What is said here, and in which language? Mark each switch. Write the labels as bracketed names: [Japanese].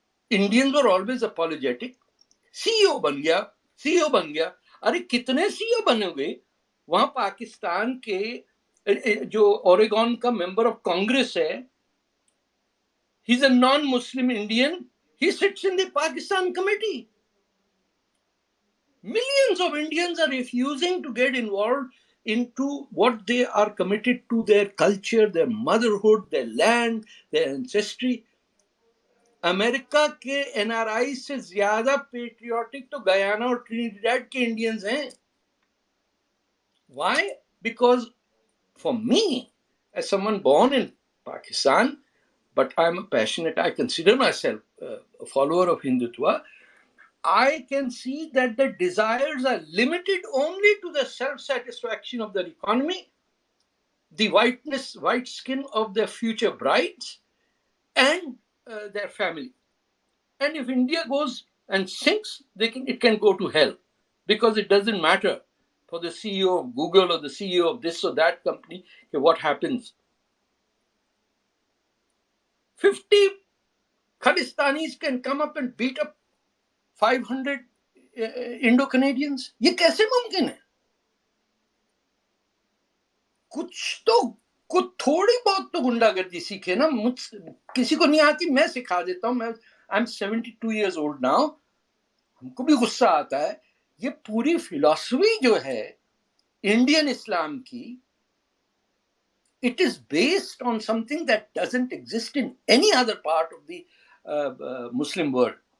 [English] Indians were always apologetic. [Urdu] سی او بن گیا، سی او بن گیا. ارے کتنے سی او بنے ہوئے وہاں پاکستان کے. جو اوریگون کا ممبر آف کانگریس ہے، [English] He is a non Muslim Indian, he sits in the Pakistan committee. Millions of Indians are refusing to get involved into what they are committed to, their culture, their motherhood, their land, their ancestry. [Urdu] امریکہ کے N are آئی سے زیادہ patriotic تو Guyana اور Trinidad کے Indians ہیں. [English] Why? Because for me, as someone born in Pakistan, but I'm a passionate, I consider myself a follower of Hindutva, I can see that the desires are limited only to the self-satisfaction of their economy, the white skin of their future brides, and their family. And if India goes and sinks, it can go to hell, because it doesn't matter for the CEO of Google or the CEO of this or that company what happens. 50 Khalistanis can come up and beat up 500 Indo-Canadians. [Urdu] یہ کیسے ممکن ہے؟ کچھ تھوڑی بہت تو گنڈا گردی سیکھے نا. کسی کو نہیں آتی، میں سکھا دیتا ہوں. [English] I'm 72 years old now. [Urdu] ہم کو بھی غصہ آتا ہے. یہ پوری فلاسفی جو ہے انڈین اسلام کی، [English] it is based on something that doesn't exist in any other part of the Muslim world.